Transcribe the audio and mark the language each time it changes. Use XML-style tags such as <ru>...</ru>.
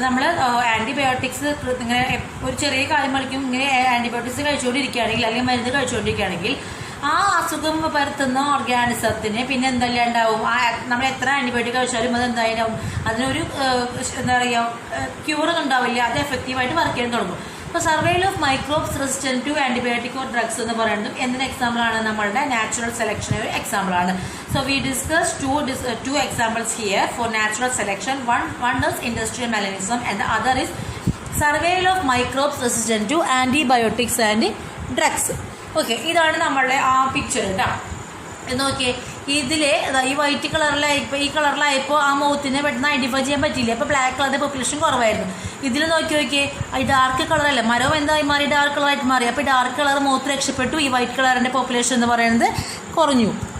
<ml>നമ്മൾ ആന്റിബയോട്ടിക്സ് ഇങ്ങനെ ഒരു ചെറിയ കാര്യം കളിക്കും, ഇങ്ങനെ ആന്റിബയോട്ടിക്സ് കഴിച്ചുകൊണ്ടിരിക്കുകയാണെങ്കിൽ അല്ലെങ്കിൽ മരുന്ന് കഴിച്ചുകൊണ്ടിരിക്കുകയാണെങ്കിൽ ആ അസുഖം പരത്തുന്ന ഓർഗാനിസത്തിന് പിന്നെ എന്തെല്ലാം ഉണ്ടാവും? നമ്മൾ എത്ര ആന്റിബയോട്ടിക് കഴിച്ചാലും അത് എന്തായാലും അതിനൊരു എന്താ പറയുക, ക്യൂർ ഉണ്ടാവില്ല. അത് എഫക്റ്റീവായിട്ട് വർക്ക് ചെയ്യാൻ തുടങ്ങും. അപ്പോൾ</ml> <en>survival of microbes resistant to antibiotic or drugs</en> <ml>എന്ന് പറയുന്നത് എന്തിന് എക്സാമ്പിൾ ആണ്? നമ്മളുടെ നാച്ചുറൽ സെലക്ഷൻ ഒരു എക്സാമ്പിൾ ആണ്.</ml> <en>So we discuss two examples here for natural selection. One is industrial melanism and the other is survival of microbes resistant to antibiotics and drugs.</en> <ml>Okay, ഇതാണ് നമ്മളുടെ ആ പിക്ചർ കേട്ടോ. നോക്കിയേ, ഇതില് ഈ വൈറ്റ് കളറിലായപ്പോൾ, ഈ കളറിലായപ്പോൾ ആ മൗത്തിനെ പെട്ടെന്ന് ഐഡന്റിഫൈ ചെയ്യാൻ പറ്റില്ല. അപ്പോൾ ബ്ലാക്ക് കളറിന്റെ പോപ്പുലേഷൻ കുറവായിരുന്നു. ഇതിൽ നോക്കിയേ, ഈ ഡാർക്ക് കളറല്ലേ, മരം എന്തായി മാറി? ഡാർക്ക് കളറായിട്ട് മാറി. അപ്പോൾ ഡാർക്ക് കളർ മൗത്ത് രക്ഷപ്പെട്ടു, ഈ വൈറ്റ് കളറിന്റെ പോപ്പുലേഷൻ എന്ന് പറയുന്നത് കുറഞ്ഞു.</ml>